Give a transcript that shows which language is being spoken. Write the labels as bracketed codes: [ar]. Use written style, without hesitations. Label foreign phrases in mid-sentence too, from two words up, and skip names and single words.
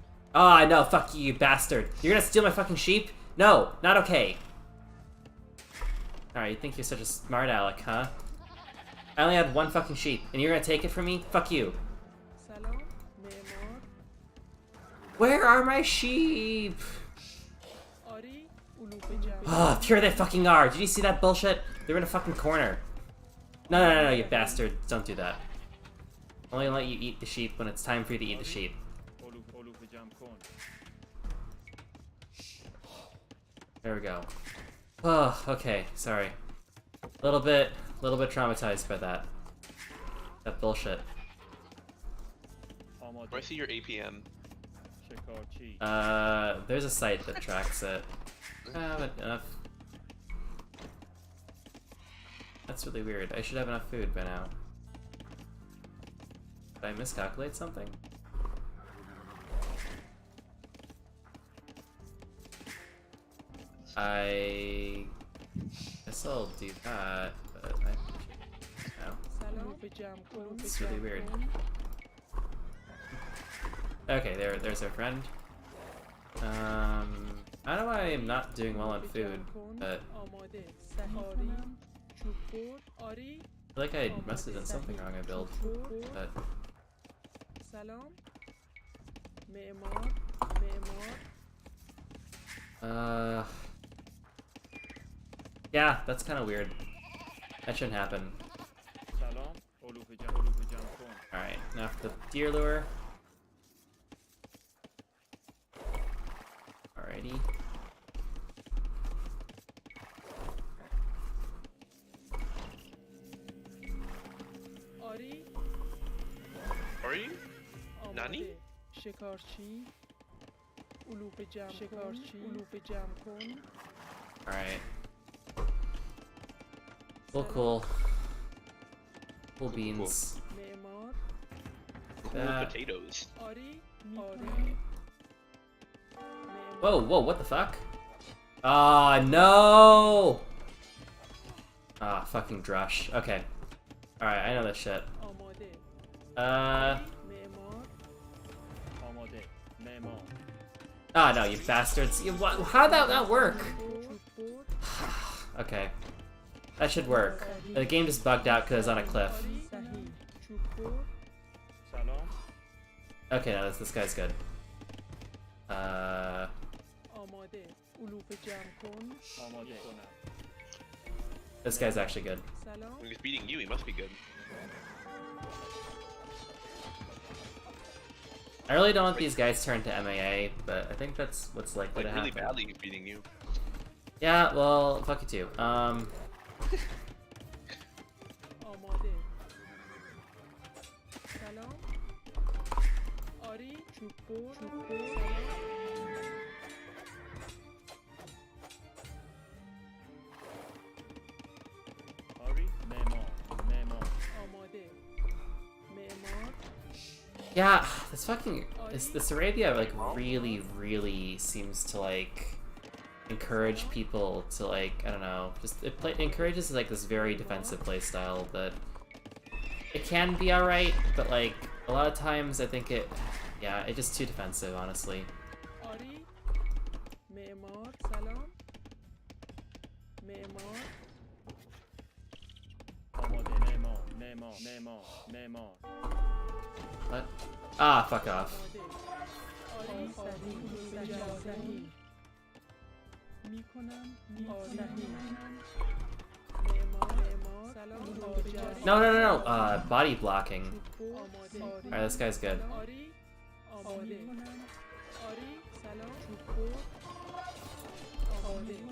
[en] Ah, no, fuck you, you bastard. You're gonna steal my fucking sheep? No, not okay. Alright, you think you're such a smart aleck, huh? I only had one fucking sheep, and you're gonna take it from me? Fuck you. [fa] سلام معمار [en] Where are my sheep? [fa] آری علوف جمع [en] Ah, here they fucking are. Did you see that bullshit? They're in a fucking corner. No, you bastard. Don't do that. Only let you eat the sheep when it's time for you to eat the sheep. [fa] علوف جمع کن. [en] There we go. Oh, okay, sorry. A little bit traumatized by that. That bullshit. Do I [fa] آماده [en] see your APM? [fa] شکارچی [en] There's a site that tracks it. But enough. That's really weird. I should have enough food by now. Did I miscalculate something? I guess I'll do that, but I no. [fa] سلام علوف جمع کن [en] It's really weird. Okay, there's our friend. I don't know why I'm not doing well on food, but [fa] آماده سهاری چوب بر آری [en] I feel like I must have done something wrong I built, but [fa] سلام معمار معمار [en] yeah, that's kind of weird. That shouldn't happen. [fa] سلام علوف جمع کن. [en] Alright, now for the deer lure. Alrighty. [fa] آری [en] Are you? [fa] آماده نانی؟ شکارچی علوف جمع شکارچی علوف جمع کن [en] Alright. Cool. Cool beans. [fa] معمار [en] Cool That. potatoes. [fa] آری آری [en] Whoa, what the fuck? Ah, no! Ah, fucking drush. Okay. Alright, I know this shit. [fa] آماده معمار آماده معمار [en] Ah, no, you bastards. How'd that not work? [fa] چوب بر [en] Okay. That should work. The game just bugged out because it's on a cliff. [fa] آری صحیح چوب بر سلام [en] Okay, no, this guy's good. [fa] آماده علوف جمع کن آماده کنم [en] This guy's actually good. [fa] سلام [en] When he's beating you, he must be good. I really don't want these guys turned to MAA, but I think that's what's likely Like to really happen. badly he's beating you. Yeah, well, fuck you too. [fa] آماده سلام آری چوب بر آری معمار آماده معمار [en] Yeah, this Arabia like really seems to like encourage people to like, I don't know, just it encourages like this very defensive playstyle that it can be alright, but like a lot of times I think it's just too defensive, honestly. [fa] آری معمار سلام معمار آماده معمار [en] What? Ah, fuck off. [fa] آماده آری صحیح صحیح میکنم آری معمار معمار سلام علوم جاری [en] No. Body blocking. [fa] چوببر آماده [en] Alright, this guy's good. [fa] آری آماده آری سلام چوببر آماده